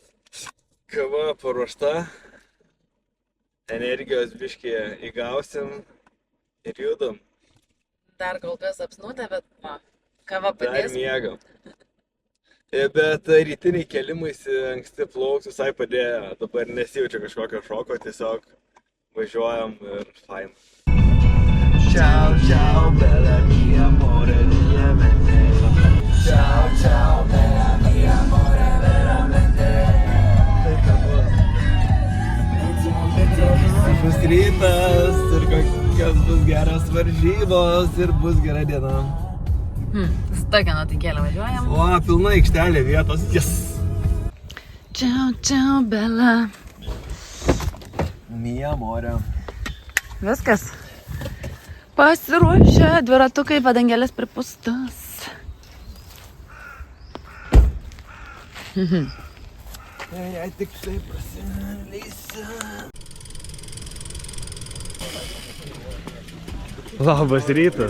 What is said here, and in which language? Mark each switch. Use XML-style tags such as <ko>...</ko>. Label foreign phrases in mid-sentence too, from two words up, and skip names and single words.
<lt>Kava paruošta, energijos biškį įgausim ir judam. Dar kol kas apsnūdę, bet kava padės. Dar miegam. Bet rytiniai kelimaisi anksti plauks visai padėjo. Dabar nesijaučia kažkokio šoko, tiesiog važiuojam ir fain.</lt> <it>Ciao, ciao, bella mia, amore, veramente. Ciao, ciao, bella mia, amore, veramente.</it> <lt>Bus rytas ir kokios bus geros varžybos ir bus gera diena. Tokia nuotaikėlė važiuojam. O, pilna aikštelė vietos. Yes.</lt> <it>Ciao, ciao, bella. Mia amore.</it> <lt>Viskas. Pasiruošę, dviratukai, padangelės pripūstas. Jei tik tai prasileisiu. Labas rytas.</lt>